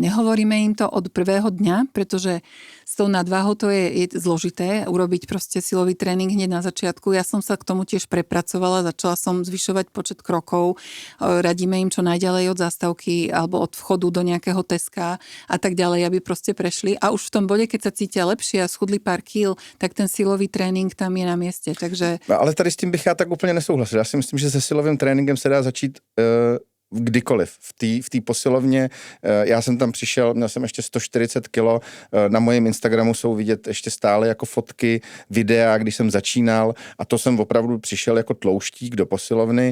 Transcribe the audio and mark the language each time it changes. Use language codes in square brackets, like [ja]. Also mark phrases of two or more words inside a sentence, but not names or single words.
[sk] Nehovoríme im to od prvého dňa, pretože s tou nadváhou to je zložité urobiť proste silový tréning hneď na začiatku. Ja som sa k tomu tiež prepracovala, začala som zvyšovať počet krokov, radíme im čo najďalej od zástavky alebo od vchodu do nejakého Teska a tak ďalej, aby proste prešli. A už v tom bode, keď sa cítia lepšie a schudli pár kýl, tak ten silový trénink tam je na mieste. Takže... [cs] Ale tady s tím bych já tak úplně nesouhlasil. Já si myslím, že se silovým tréninkem se dá začít kdykoliv. V té posilovně, já jsem tam přišel, měl jsem ještě 140 kilo, na mojím Instagramu jsou vidět ještě stále jako fotky, videa, když jsem začínal a to jsem opravdu přišel jako tlouštík do posilovny.